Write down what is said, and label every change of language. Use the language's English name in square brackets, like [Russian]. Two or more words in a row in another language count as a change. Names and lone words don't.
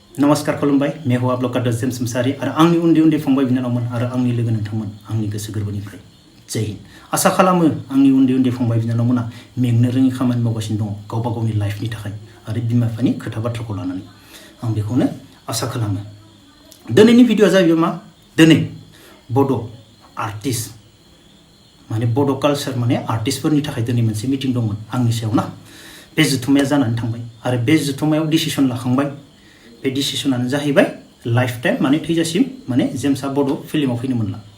[Bodo] नमस्कार खुलुमबाय [Hindi] मैं हूँ आप लोग का गास्विनिसिम्ब सॉरी और [Bodo] आंनि उन्दै फंबाय बिनानावमोन आरो आंनि लोगो नोंथांमोन आंनि गोसो गोरबोनिफ्राय जय हिन्द आसा खालामो आंनि उन्दै फंबाय बिनानावमोना मेंनो रोङि खामानि मावगासिनो दङ गावबा गावनि लाइफनि थाखाय आरो बिमा बिफानि खोथा बाथ्राखौ लानानै आं बेखौनो आसा खालामो दिनैनि भिडिअआ जाहैबाय मा दिनै बड' आर्टिस्ट माने बड' कालचार माने आर्टिस्टफोरनि थाखाय दिनै मोनसे मिटिं दंमोन आंनि सायाव ना बे जथुम्माया जानानै थांबाय आरो बे जथुम्मायाव डिसिसन लाखांबाय बे डिसिसनानो जाहैबाय [English] life time [Bodo] माने थैजासिम माने जेम्सआ बड' फिल्माव फैनो मोनला